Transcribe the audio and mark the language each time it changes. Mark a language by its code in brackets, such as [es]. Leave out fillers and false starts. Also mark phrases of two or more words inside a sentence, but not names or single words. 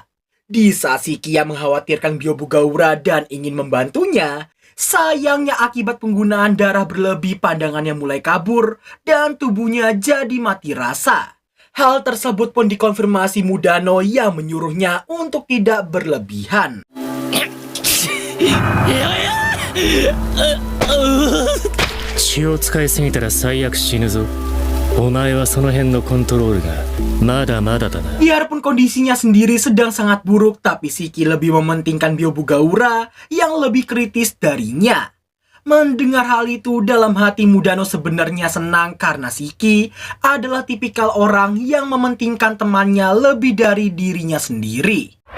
[id] Di saat Shiki yang mengkhawatirkan Byobugaura dan ingin membantunya, sayangnya akibat penggunaan darah berlebih pandangannya mulai kabur dan tubuhnya jadi mati rasa. Hal tersebut pun dikonfirmasi Mudano yang menyuruhnya untuk tidak berlebihan. [ja] 気を使いすぎたら最悪死ぬぞお前はその辺のコントロールがまだまだだな [id] Biarpun kondisinya sendiri sedang sangat buruk, tapi Shiki lebih mementingkan Byobugaura yang lebih kritis darinya. Mendengar hal itu, dalam hati Mudano sebenarnya senang karena Shiki adalah tipikal orang yang mementingkan temannya lebih dari dirinya sendiri.